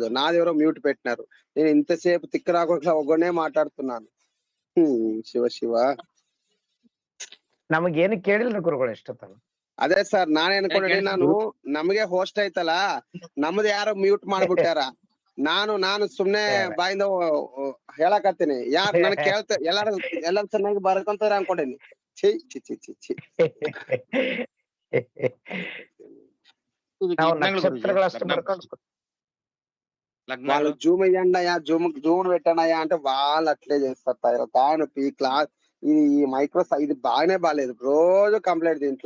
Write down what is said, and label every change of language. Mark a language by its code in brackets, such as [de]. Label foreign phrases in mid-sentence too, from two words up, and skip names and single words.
[te] నాది ఎవరో మ్యూట్ పెట్టినారు. నేను ఇంతసేపు తిక్క రాకుండా ఒక్కనే మాట్లాడుతున్నాను. [kn] ಶಿವ ಶಿವ, ನಮಗೇನು ಕೇಳಿಲ್ಲ ಗುರುಗಳು ಎಷ್ಟೊತ್ತಲ್ಲ. ಅದೇ ಸರ್ ನಾನೇ ಅನ್ಕೊಂಡೆ, ನಾನು ನಮಗೆ ಹೋಸ್ಟ್ ಐತಲ್ಲ, ನಮ್ದು ಯಾರೋ ಮ್ಯೂಟ್ ಮಾಡ್ಬಿಟ್ಟಾರ. ನಾನು ಸುಮ್ನೆ ಬಾಯಿಂದ ಹೇಳಕತ್ತೀನಿ. ಯಾರು ನನ್ ಕೇಳ್ತ ಎಲ್ಲಾರು ಚೆನ್ನಾಗಿ ಬರ್ಕೊಂತಾರ ಅನ್ಕೊಂಡೇನಿ. ಛೀ ಛೀ ಛೀ ಛೀ ಛೀ. [te] వాళ్ళు జూమ్ అయ్యండి అయ్యా, జూమ్ పెట్టండి అయ్యా అంటే వాళ్ళు అట్లే చేస్తారు. తాను ఈ క్లాస్ ఈ మైక్రోసాఫ్ట్ ఇది బాగానే బాగాలేదు, రోజు కంప్లైంట్ దీంట్లో.